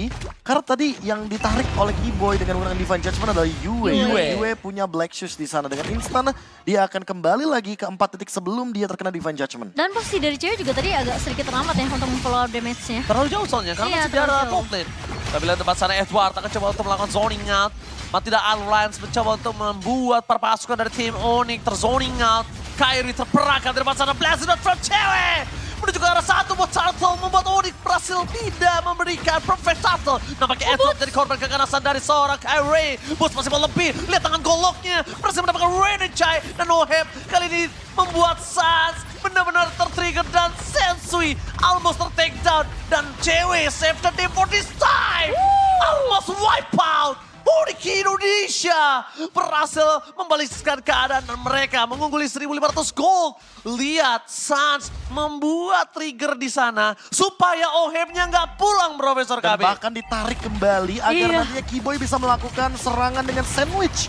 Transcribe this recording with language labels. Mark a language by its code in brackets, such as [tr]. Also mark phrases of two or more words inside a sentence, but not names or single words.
[id] Karena tadi yang ditarik oleh Keyboy dengan menggunakan Divine Judgment adalah Yue. Yue punya Black Shoes di sana, dengan instan dia akan kembali lagi ke 4 titik sebelum dia terkena Divine Judgment. Dan posisi dari cewek juga tadi agak sedikit terlambat ya untuk memfollow up damage-nya. Terlalu jauh soalnya, karena Iya, masih di arah terlalu jauh. [en] top lane. [id] Tapi lihat tempat sana Edward akan coba untuk melakukan [en] zoning out. [id] Matilda Alliance mencoba untuk membuat para pasukan dari tim Onyx terzoning out. Kairi terperangkap dari tempat sana, [en] Blast Dot from cewek. [id] Menuju ke arah satu buat Turtle, membuat Onyx berhasil tidak memberikan [en] perfect Turtle. [id] Nampaknya Edward jadi korban keganasan dari seorang Kairi. Boots masih mau lebih, lihat tangan goloknya. Berhasil mendapatkan Renechai dan Oheb. Kali ini membuat Sans benar-benar tertrigger dan Sensui [en] almost ter-take down. [id] Dan cewek [en] save the day for this time. Almost wipe out. [id] Onyx Indonesia berhasil membalikkan keadaan dan mereka mengungguli 1.500 gold. Lihat, Sans membuat trigger di sana supaya Ohebnya nggak pulang, Profesor Dan KB. bahkan ditarik kembali agar nantinya Keyboy bisa melakukan serangan dengan sandwich.